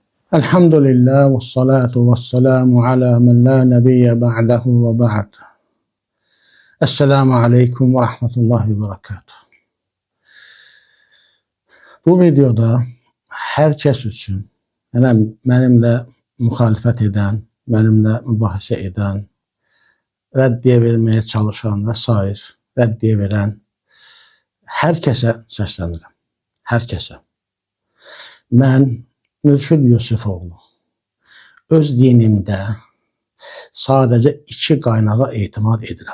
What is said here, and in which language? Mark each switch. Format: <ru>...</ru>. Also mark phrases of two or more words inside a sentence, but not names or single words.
<ar>الحمد لله والصلاة والسلام على من لا نبي بعده وبعد. السلام عليكم ورحمة الله وبركاته.</ar> <az>Bu videoda hər kəs üçün, yəni mənimlə müxalifət edən, mənimlə mübahisə edən, rəddiyə verməyə çalışan və s. rəddiyə verən hər kəsə səslənirəm. Hər kəsə. Mən Mürşid Yusufoğlu öz dinimdə sadəcə iki qaynağa etimad edirəm.</az>